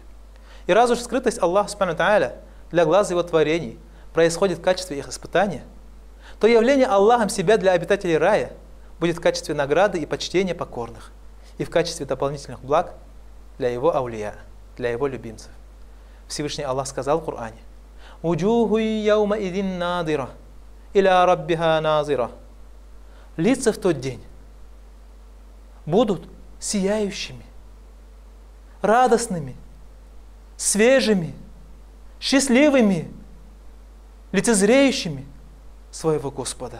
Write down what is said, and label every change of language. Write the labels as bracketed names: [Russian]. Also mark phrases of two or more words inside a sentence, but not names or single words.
[Russian] И раз уж скрытость Аллаха [Arabic] سبحانه وتعالى [Russian] для глаз его творений происходит в качестве их испытания, то явление Аллахом себя для обитателей рая будет в качестве награды и почтения покорных и в качестве дополнительных благ для его аулия, для его любимцев. Всевышний Аллах сказал в Коране: [Arabic] «وجوه يومئذ ناضرة إلى ربها ناظرة». [Russian] Лица в тот день будут сияющими, радостными, свежими, счастливыми, лицезреющими своего Господа.